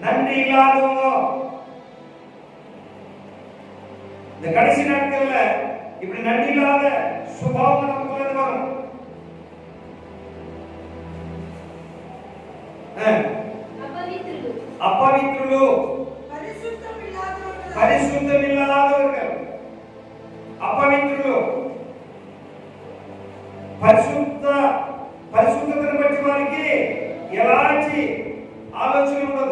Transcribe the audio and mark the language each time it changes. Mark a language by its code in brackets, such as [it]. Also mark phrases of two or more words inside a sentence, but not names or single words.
[ta] நன்றி இல்லாதவங்க இந்த கடைசி நாட்கள்ல இப்படி நன்றி இல்லாத சுபாவம் நமக்குள்ள வரும். [te] అపవిత్రులు పరిశుద్ధమిల్లాదవர்கள் అపవిత్రులు పరిశుద్ధతను బట్టి వారికి ఎలాంటి ఆలోచన ఉండదు.